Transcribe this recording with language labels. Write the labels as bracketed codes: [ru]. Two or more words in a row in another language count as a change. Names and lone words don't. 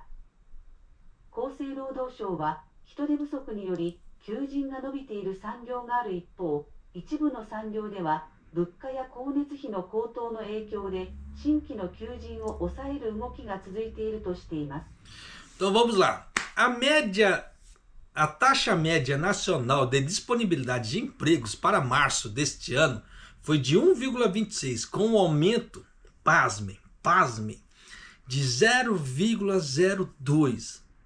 [ja] 厚生労働省は、人手不足により求人が伸びている産業がある一方、一部の産業では物価や光熱費の高騰の影響で新規の求人を抑える動きが続いているとしています。 [pt] Então vamos lá. A taxa média nacional de disponibilidade de empregos para março deste ano foi de 1,26, com um aumento, pasmem, de 0,02.